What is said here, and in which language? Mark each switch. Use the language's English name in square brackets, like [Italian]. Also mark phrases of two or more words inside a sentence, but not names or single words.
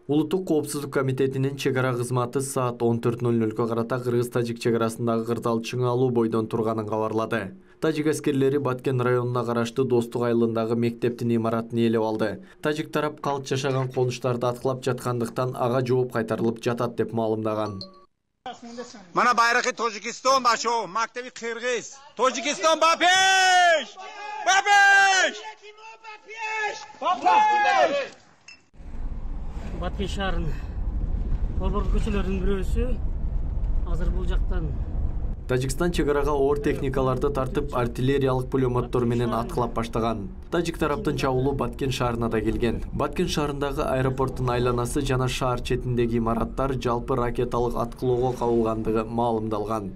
[Kyrgyz] Улуттук коопсуздук комитетинин чек ара кызматы саат 14:00 карата кыргыз-тажик чек арасындагы кырдаал чыңалуу бойдон турганын кабарлады. Тажик аскерлери Баткен районуна караштуу Достук айылындагы мектептин имаратын ээлеп алды. Тажик тарап калч жашаган конуштарды аткылап жаткандыктан ага жооп кайтарылып жатат деп маалымдаган. [Tajik] Мана байрақи Тоҷикистон бошо, мактаби Қирғиз. Тоҷикистон ба пеш! Ба пеш! Bapesh! [Kyrgyz] Баткен шаарынын борбор көчөлөрүнүн бирөөсү азыр бул жактан Тажикстан чек арага оор техникаларды тартып, артиллериялык пулеметтор менен аткылап баштаган. Тажик тараптын чабуулу Баткен шаарына да келген. Баткен шаарындагы аэропорттун айланасы жана шаар четиндеги имараттар жалпы ракеталык аткылоого кабылгандыгы маалымдалган.